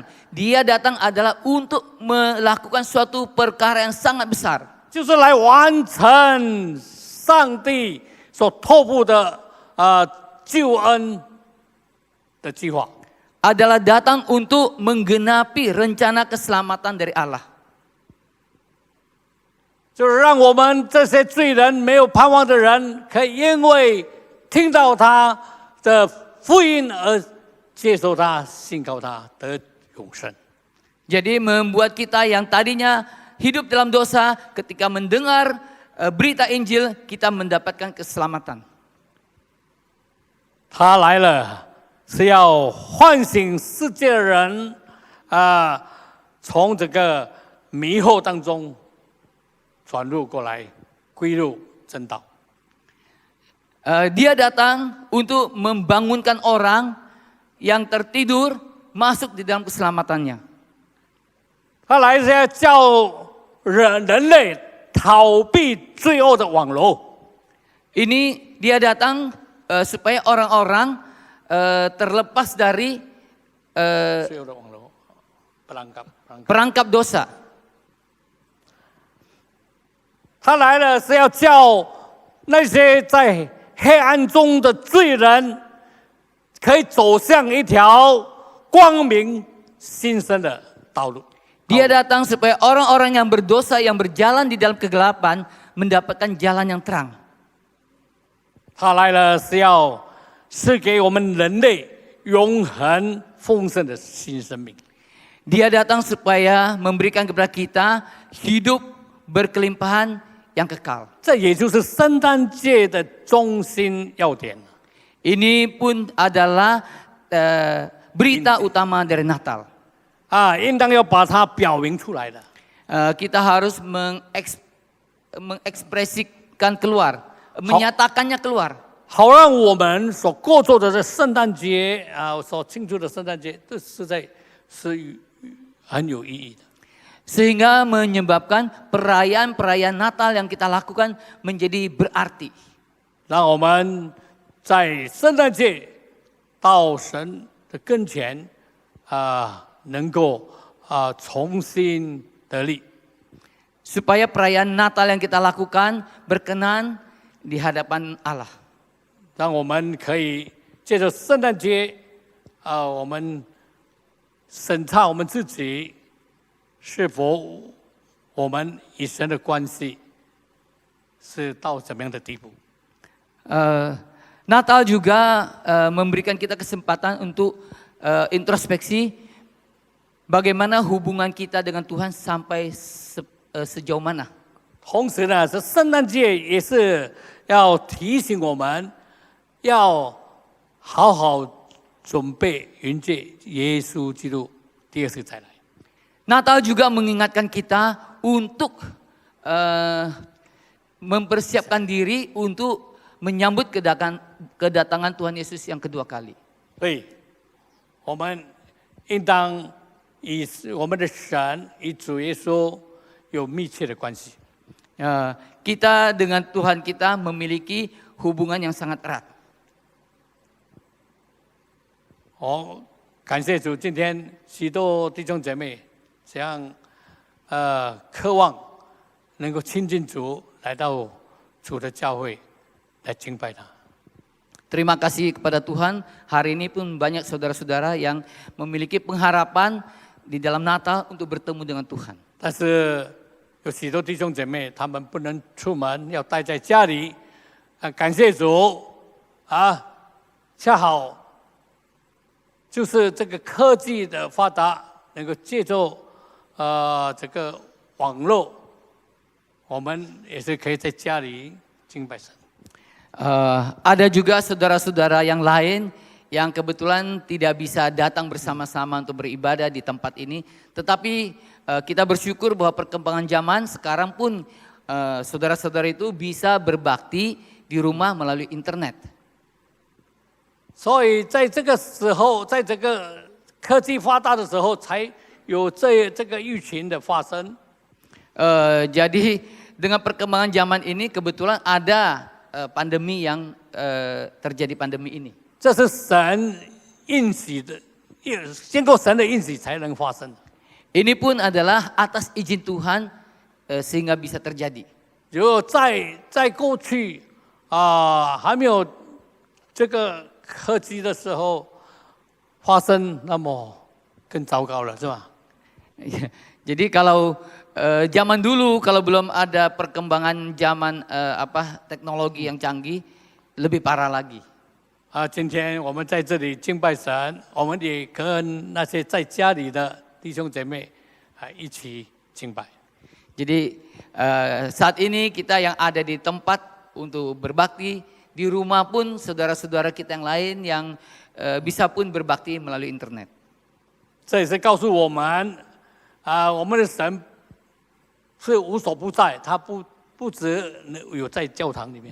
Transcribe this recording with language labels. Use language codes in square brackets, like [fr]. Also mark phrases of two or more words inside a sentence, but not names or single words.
[id] Dia datang adalah untuk melakukan suatu perkara yang sangat besar. [zh] 就是来完成上帝所托付的救恩的计划。 [id] adalah datang untuk menggenapi rencana keselamatan dari Allah. [zh] 就是让我们这些罪人没有盼望的人，可以因为听到他的福音而接受他、信靠他，得永生。 [id] Jadi membuat kita yang tadinya hidup dalam dosa, ketika mendengar berita Injil, kita mendapatkan keselamatan. [zh] 他来了是要唤醒世界的人从这个迷惑当中转入过来，归入正道。 [id] Dia datang untuk membangunkan orang yang tertidur masuk di dalam keselamatannya. [zh] 他来是要叫人类逃避罪恶的网络。 [id] Ini dia datang supaya orang-orang terlepas dari [zh] 罪恶的网络 [id] perangkap dosa. [zh] 他来了是要叫那些在黑暗中的罪人，可以走向一条光明新生的道路。 [id] Dia datang supaya orang-orang yang berdosa yang berjalan di dalam kegelapan mendapatkan jalan yang terang. [zh] 他来了是要赐给我们人类永恒丰盛的新生命。 [id] Dia datang supaya memberikan kepada kita hidup berkelimpahan yang kekal. [zh] 这也就是圣诞节的中心要点。 [id] Ini pun adalah berita utama dari Natal. [zh] 应当要把它表明出来的。 [id] Kita harus mengekspresikan keluar, menyatakannya keluar. [zh] 好让我们所过做的这圣诞节所庆祝的圣诞节，这实在是很有意义的。 [id] Sehingga menyebabkan perayaan-perayaan Natal yang kita lakukan menjadi berarti. [zh] 让我们在圣诞节到神的跟前能够重新得力。 [id] Supaya perayaan Natal yang kita lakukan berkenan di hadapan Allah. [zh] 让我们可以借着圣诞节我们审查我们自己是否我们与神的关系是到怎么样的地步。 [id] Natal juga memberikan kita kesempatan untuk introspeksi bagaimana hubungan kita dengan Tuhan sampai sejauh mana. [zh] 同时呢，这圣诞节也是要提醒我们，要好好准备迎接耶稣基督第二次再来。 [id] Natal juga mengingatkan kita untuk mempersiapkan diri untuk menyambut kedatangan Tuhan Yesus yang kedua kali. [zh] 所以，我们应当与我们的神与主耶稣有密切的关系。 [id] Kita dengan Tuhan kita memiliki hubungan yang sangat erat. [zh] 感谢主，今天许多弟兄姐妹这样渴望能够亲近主，来到主的教会来敬拜他。 [id] Terima kasih kepada Tuhan, hari ini pun banyak saudara-saudara yang memiliki pengharapan di dalam Natal untuk bertemu dengan Tuhan. [zh] 但是有许多弟兄姐妹，他们不能出门，要待在家里。感谢主恰好就是这个科技的发达，能够借助这个网络，我们也是可以在家里敬拜神。 [id] Ada juga saudara-saudara yang lain yang kebetulan tidak bisa datang bersama-sama untuk beribadah di tempat ini. Tetapi kita bersyukur bahwa perkembangan zaman sekarang pun saudara-saudara itu bisa berbakti di rumah melalui internet. [zh] 所以在这个时候，在这个科技发达的时候，才有这个疫情的发生。 [id] Jadi dengan perkembangan zaman ini kebetulan ada pandemi yang terjadi pandemi ini. [zh] 这是神应许的，经过神的应许才能发生的。 [id] Ini pun adalah atas izin Tuhan sehingga bisa terjadi. [zh] 如果在过去还没有这个科技的时候， 发生，那么更糟糕了，是吧？ [id] Ya, jadi kalau zaman dulu kalau belum ada perkembangan zaman teknologi yang canggih lebih parah lagi. [zh] 今天我们在这里敬拜神，我们也跟那些在家里的弟兄姐妹一起敬拜。 [id] Jadi saat ini kita yang ada di tempat untuk berbakti, di rumah pun saudara-saudara kita yang lain yang bisa pun berbakti melalui internet. [zh] 这也是告诉我们，我们的神是无所不在，他不只有在教堂里面。